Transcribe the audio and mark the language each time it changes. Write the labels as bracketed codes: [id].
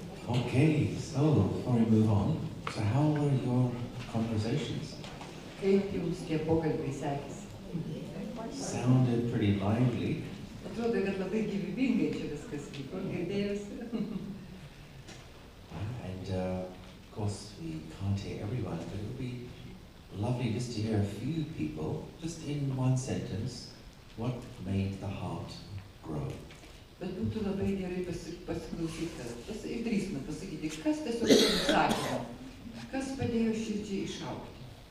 [en] Okay, so before we move on, so how were your conversations? [lt] Kaip jums tie pokalbiai sekėsi? [en] Sounded pretty lively. [lt] Atrodo, kad labai gyvybingai čia viskas vyko, girdėjusi. [en] And of course we can't hear everyone, but it would be lovely just to hear a few people, just in one sentence, what made the heart grow. [lt] Bet būtų labai gerai pasiklausyti, į 3 metus pasakyti, kas tiesiog sakė, kas padėjo širdžiai išaugti.